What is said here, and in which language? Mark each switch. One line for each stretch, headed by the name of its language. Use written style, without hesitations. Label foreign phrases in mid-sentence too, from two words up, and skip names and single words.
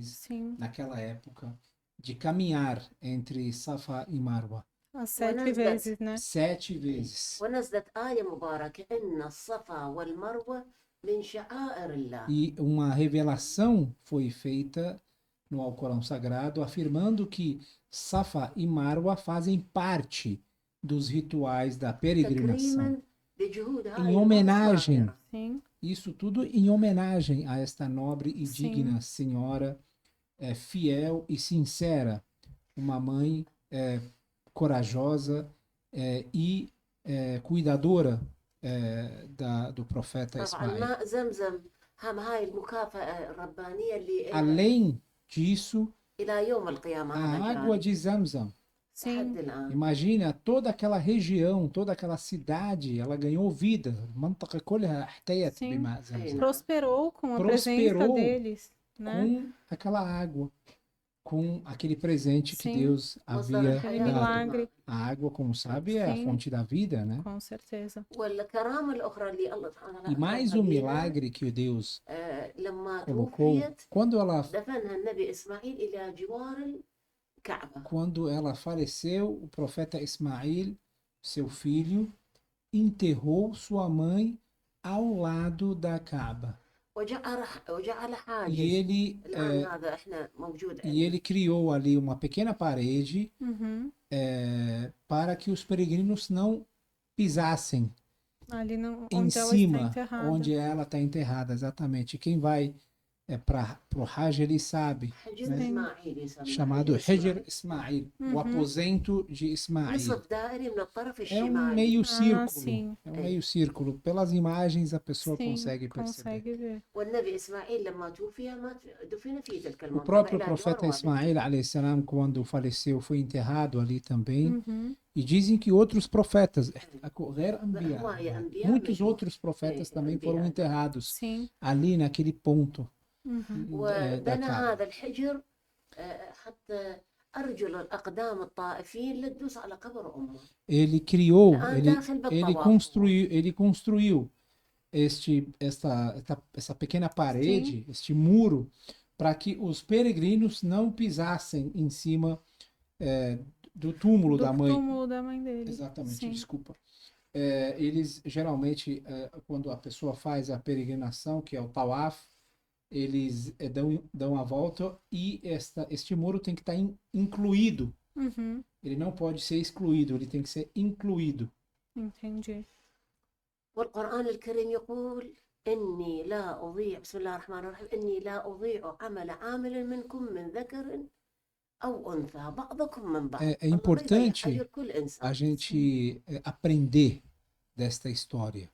Portuguese: Sim. naquela época, de caminhar entre Safa e Marwa As 7
Arabic: ونزلت
Portuguese: vezes, né? 7 vezes.
Arabic: ونزلت آية مباركة إن الصفا والمروة من شعائر الله.
Portuguese: E uma revelação foi feita no Alcorão Sagrado, afirmando que Safa e Marwa fazem parte dos rituais da peregrinação.
Arabic: تكريما بجهود هاي
Portuguese: Em
Arabic: المرأة
Portuguese: homenagem,
Arabic: الطاهرة.
Portuguese: Sim. isso tudo em homenagem a esta nobre e Sim. digna senhora, fiel e sincera, uma mãe corajosa e cuidadora do profeta
Arabic: طبعا
Portuguese: Ismael.
Arabic: ماء زمزم هم هاي المكافأة الربانية اللي
Portuguese: Além disso,
Arabic: إلى يوم القيامة
Portuguese: a
Arabic: هذا
Portuguese: água
Arabic: جاري
Portuguese: de Zamzam.
Arabic: لحد
Portuguese: Sim.
Arabic: الآن.
Portuguese: Imagina toda aquela região, toda aquela cidade, ela ganhou vida.
Arabic: المنطقة كلها احتيت
Portuguese: Sim.
Arabic: بماء زمزم.
Portuguese: Prosperou com a Prosperou presença deles, né? com aquela água, com aquele presente que Sim. Deus
Arabic: مصدر
Portuguese: havia Aquele
Arabic: الحياة
Portuguese: dado. milagre, A água, como sabe, é a Sim. fonte da vida, né? com certeza.
Arabic: والكرامة الأخرى اللي الله سبحانه
Portuguese: E
Arabic: وتعالى
Portuguese: mais
Arabic: أكرمها
Portuguese: um
Arabic: بيها،
Portuguese: milagre que Deus
Arabic: لما
Portuguese: colocou,
Arabic: توفيت
Portuguese: quando ela
Arabic: دفنها النبي إسماعيل إلى جوار الكعبة.
Portuguese: quando ela faleceu, o profeta Ismael, seu filho, enterrou sua mãe ao lado da Kaaba.
Arabic: وجعل
Portuguese: E
Arabic: حاجز
Portuguese: ele,
Arabic: الآن هذا إحنا موجود
Portuguese: e
Arabic: عندنا.
Portuguese: ele criou ali uma pequena parede Uhum. para que os peregrinos não pisassem Ali no, em onde ela está cima, enterrada. onde ela está enterrada, exatamente. Quem vai para o Hajj, ele sabe,
Arabic: حجر
Portuguese: né?
Arabic: إسماعيل يسمى
Portuguese: Chamado
Arabic: حجر
Portuguese: Hijr Ismail, o aposento de Ismail.
Arabic: نصف دائري من الطرف
Portuguese: É um
Arabic: الشمالي.
Portuguese: meio Ah, círculo, sim. é um meio círculo. Pelas imagens a pessoa Sim, consegue perceber. consegue ver.
Arabic: والنبي إسماعيل لما توفي دفن في تلك
Portuguese: O
Arabic: المنطقة
Portuguese: próprio
Arabic: إلى
Portuguese: profeta
Arabic: جوار
Portuguese: Ismael,
Arabic: عليه السلام,
Portuguese: quando faleceu, foi enterrado ali também. Uhum. E dizem que outros profetas,
Arabic: غير أنبياء, هواية أنبياء
Portuguese: muitos
Arabic: مشوا.
Portuguese: outros profetas também foram
Arabic: أنبياء.
Portuguese: enterrados Sim. ali naquele ponto Uhum. da
Arabic: وبنى
Portuguese: Kaaba.
Arabic: هذا الحجر حتى أرجل الأقدام الطائفين لا تدوس على قبر أمه.
Portuguese: Ele criou,
Arabic: الآن
Portuguese: ele,
Arabic: داخل
Portuguese: ele
Arabic: بالطواف.
Portuguese: construiu essa pequena parede, este muro, para que os peregrinos não pisassem em cima do túmulo Do da mãe. túmulo da mãe dele. Exatamente, Sim. desculpa. Eles geralmente, quando a pessoa faz a peregrinação, que é o tawaf, eles dão a volta e este muro tem que estar incluído. Uhum. Ele não pode ser excluído, ele tem que ser incluído. Entendi.
Arabic: والقرآن الكريم يقول إني لا أضيع بسم الله الرحمن الرحيم إني لا أضيع عمل عامل منكم من ذكر أو أنثى بعضكم من بعض.
Portuguese: É
Arabic: الله ما يضيع
Portuguese: importante
Arabic: أجر كل إنسان.
Portuguese: a gente aprender desta história.